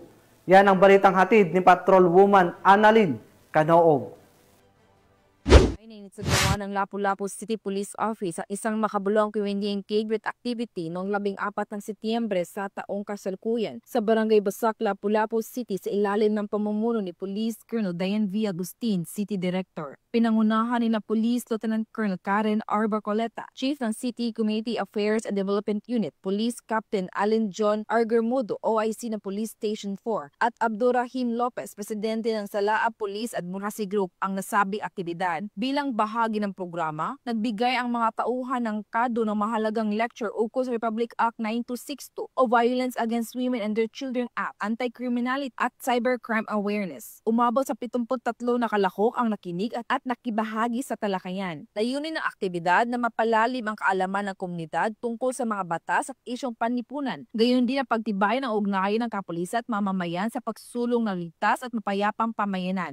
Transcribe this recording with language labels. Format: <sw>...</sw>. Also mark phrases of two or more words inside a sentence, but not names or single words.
<tl>Yan ang balitang hatid ni Patrolwoman Annalyn Canoog. Nagsagawa ng Lapu-Lapu City Police Office ang isang makabulong community engagement activity noong 14 ng Setyembre sa taong kasalukuyan sa Barangay Basak, Lapu-Lapu City sa ilalim ng pamumuno ni Police Colonel Diane V. Agustin, City Director. Pinangunahan ni na Police Lieutenant Colonel Karen R. Barcoleta, Chief ng City Community Affairs and Development Unit, Police Captain Allen John R. Germudo, OIC ng Police Station 4, at Abdurrahim Lopez, Presidente ng Salaa Police Advocacy Group ang nasabing aktibidad. Bilang bahagi ng programa, nagbigay ang mga tauhan ng kado ng mahalagang lecture ukol sa Republic Act 9262 o Violence Against Women and Their Children Act, Anti-Criminality at Cybercrime Awareness. Umabot sa 73 na kalahok ang nakinig at nakibahagi sa talakayan. Layunin ng aktibidad na mapalalim ang kaalaman ng komunidad tungkol sa mga batas at isyong panlipunan. Gayon din ang pagtibay ng ugnayan ng kapulisan at mamamayan sa pagsulong ng ligtas at mapayapang pamayanan.</tl>